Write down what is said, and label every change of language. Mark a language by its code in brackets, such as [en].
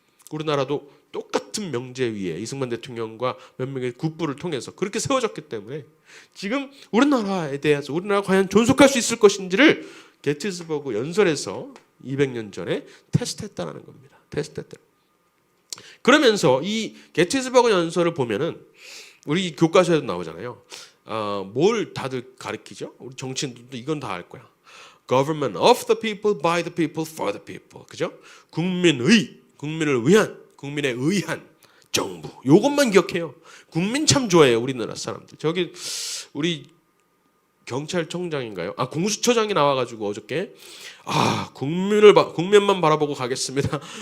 [ko] 우리나라도 똑같은 명제 위에 이승만 대통령과 몇 명의 국부를 통해서 그렇게 세워졌기 때문에 지금 우리나라에 대해서 우리나라가 과연 존속할 수 있을 것인지를 게티스버그 연설에서 200년 전에 테스트했다는 겁니다. 테스트했다. 그러면서 이 게티스버그 연설을 보면은 우리 교과서에도 나오잖아요. 뭘 다들 가르치죠? 우리 정치인들도 이건 다 알 거야. [en] Government of the people, by the people, for the people. [ko] 그죠? 국민을 위한, 국민에 의한 정부. 요것만 기억해요. 국민 참 좋아해요, 우리나라 사람들. 저기 우리 경찰청장인가요? 공수처장이 나와가지고 어저께 국민만 바라보고 가겠습니다.